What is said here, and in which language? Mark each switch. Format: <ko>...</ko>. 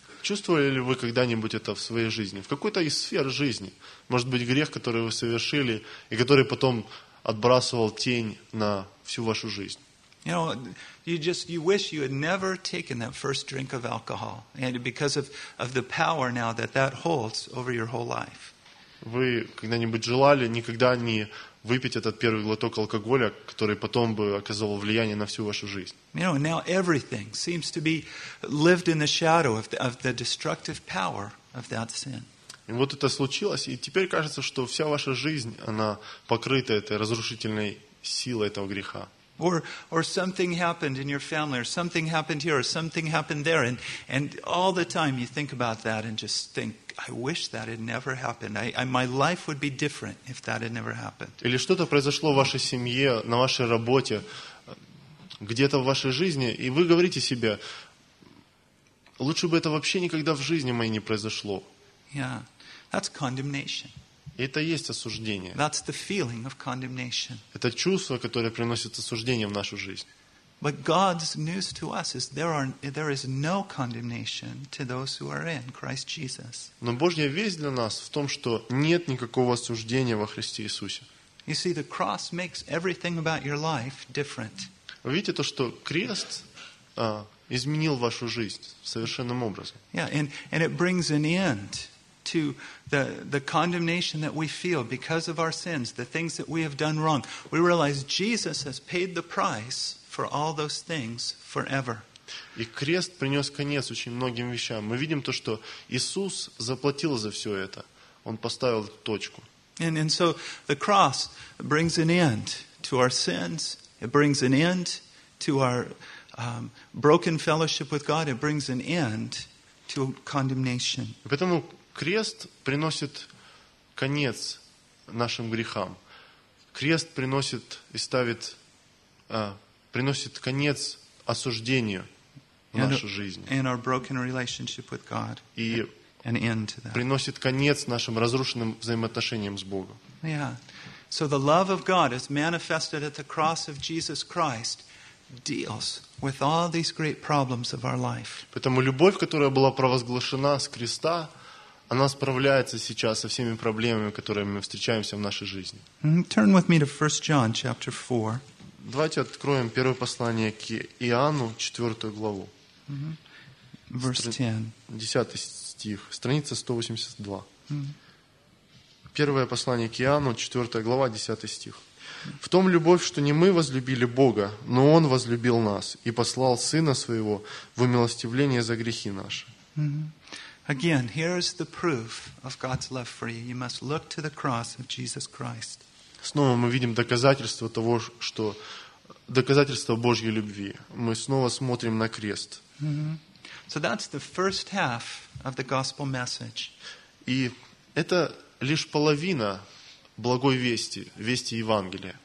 <ru>Чувствовали ли вы когда-нибудь это в своей жизни? В какой-то из сфер жизни? Может быть, грех, который вы совершили, и который потом отбрасывал тень на всю вашу жизнь?</ru> <en>You know, you wish you had never taken that first drink of alcohol, and because of the power now that holds over your whole life.</en> <ru>Вы когда-нибудь желали никогда не выпить этот первый глоток алкоголя, который потом бы оказывал влияние на всю вашу жизнь?</ru> <en>You know, now everything seems to be lived in the shadow of the destructive power of that sin.</en> <ru>И вот это случилось, и теперь кажется, что вся ваша жизнь она покрыта этой разрушительной силой этого греха.</ru> <en>Or something happened in your family, or something happened here, or something happened there, and all the time you think about that and just think, I wish that had never happened. I my life would be different if that had never happened.</en> <ru>Или что-то произошло в вашей семье, на вашей работе, где-то в вашей жизни, и вы говорите себе, лучше бы это вообще никогда в жизни моей не произошло.</ru> <en>Yeah, that's condemnation.</en> <ru>Это и есть осуждение.</ru> <en>That's the feeling of condemnation.</en> <ru>Это чувство, которое приносит осуждение в нашу жизнь.</ru> <en>But God's news to us is there is no condemnation to those who are in Christ Jesus.</en> <ru>Но Божья весть для нас в том, что нет никакого осуждения во Христе Иисусе.</ru> <en>You see, the cross makes everything about your life different.</en> <ru>Вы видите то, что крест изменил вашу жизнь совершенным образом.</ru> <en>Yeah, and it brings an end to the condemnation that we feel because of our sins, the things that we have done wrong. We realize Jesus has paid the price for all those things forever.</en> <ru>И крест принес конец очень многим вещам. Мы видим то, что Иисус заплатил за все это. Он поставил точку.</ru> <en>And so the cross brings an end to our sins. It brings an end to our broken fellowship with God. It brings an end to condemnation.</en> <ru>Поэтому крест приносит конец нашим грехам. Крест приносит и ставит, приносит конец осуждению.</ru> <en>And our broken relationship with God, an end to that.</en> <ru>Приносит конец нашим разрушенным взаимоотношениям с Богом. Yeah.</ru> <en>So the love of God is manifested at the cross of Jesus Christ, deals with all these great problems of our life.</en> <ru>Поэтому любовь, которая была провозглашена с креста, она справляется сейчас со всеми проблемами, которыми мы встречаемся в нашей жизни.</ru> <en>Turn with me to 1 John chapter 4.</en> <ru>Давайте откроем первое послание к Иоанну, 4 главу.</ru> <en>Verse 10.</en> <ru>10 стих. Страница 182. Первое послание к Иоанну, 4 глава, 10 стих. «В том любовь, что не мы возлюбили Бога, но Он возлюбил нас и послал Сына Своего в умилостивление за грехи наши».</ru> <en>Again, here is the proof of God's love for you. You must look to the cross of Jesus Christ.</en> <ru>Снова мы видим доказательство того, что доказательство Божьей любви. Мы снова смотрим на крест.</ru> <en>So that's the first half of the gospel message.</en> <ru>И это лишь половина благой вести, вести Евангелия.</ru>